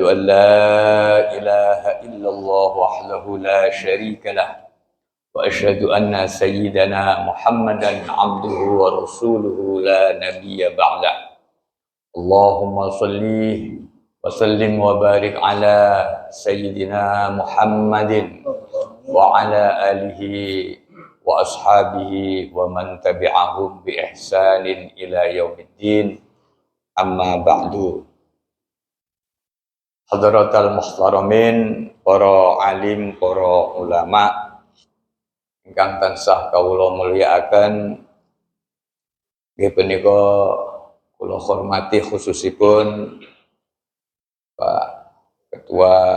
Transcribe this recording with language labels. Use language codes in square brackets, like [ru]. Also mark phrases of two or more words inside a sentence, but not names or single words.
[ar] أن لا إله إلا الله وحده لا شريك له وأشهد أن سيدنا محمدا عبده ورسوله لا نبي بعده اللهم صل وسلم وبارك على سيدنا محمد وعلى آله وأصحابه ومن تبعهم بإحسان إلى يوم الدين. أما بعد. حضرات المحترمين, [jv] para alim, para ulama ingkang tansah kawula mulyakaken, Nggih punika kula hormati khususipun Pak Ketua